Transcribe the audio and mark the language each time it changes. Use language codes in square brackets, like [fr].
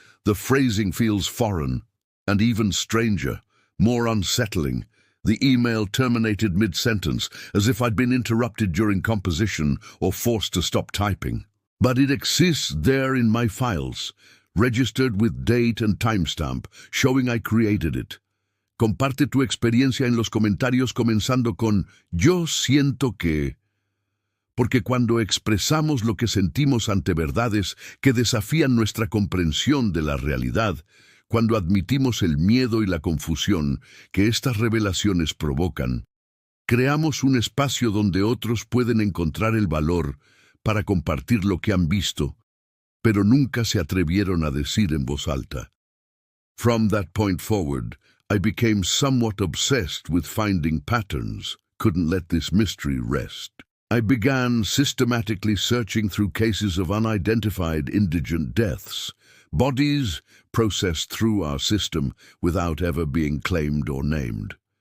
[en] The phrasing feels foreign, and even stranger. More unsettling. The email terminated mid-sentence, as if I'd been interrupted during composition or forced to stop typing. But it exists there in my files, registered with date and timestamp, showing I created it. [es] Comparte tu experiencia en los comentarios comenzando con Yo siento que... Porque cuando expresamos lo que sentimos ante verdades que desafían nuestra comprensión de la realidad, cuando admitimos el miedo y la confusión que estas revelaciones provocan, creamos un espacio donde otros pueden encontrar el valor para compartir lo que han visto, pero nunca se atrevieron a decir en voz alta. [en] From that point forward, I became somewhat obsessed with finding patterns, couldn't let this mystery rest. I began systematically searching through cases of unidentified indigent deaths, bodies processed through our system without ever being claimed or named.